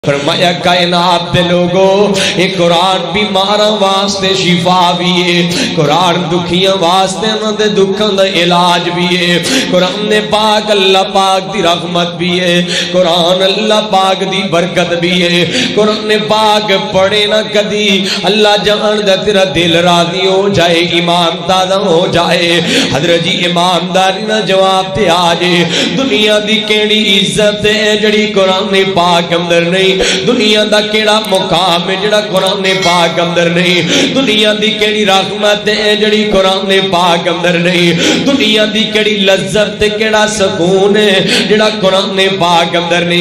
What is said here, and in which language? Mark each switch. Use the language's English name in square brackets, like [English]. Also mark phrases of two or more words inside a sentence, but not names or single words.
[Punjabi] فرمایا کائنات دے لوگو ایک قرآن بیماراں واسطے شفا بھی ہے، قرآن دکھیاں واسطے انہاں دے دکھاں دا علاج بھی ہے، قرآن پاک اللہ پاک دی رحمت بھی ہے، قرآن اللہ پاک دی برکت بھی ہے۔ قرآن پاک پڑھے نہ کدی اللہ جان دا تیرا دل راضی ہو جائے، ایمان تازہ ہو جائے۔ حضرت جی ایمانداری نہ جواب تے آجے دنیا دی کیڑی عزت ہے جڑی قرآن پاک اندر نہیں، دنیا دا کیڑا مقام ہے جڑا قرآن پاک اندر نہیں، دنیا دی کیڑی رحمت ہے جڑی قرآن پاک اندر نہیں، دنیا دی کیڑی لذت تے کیڑا سکون ہے جڑا قرآن پاک اندر نہیں۔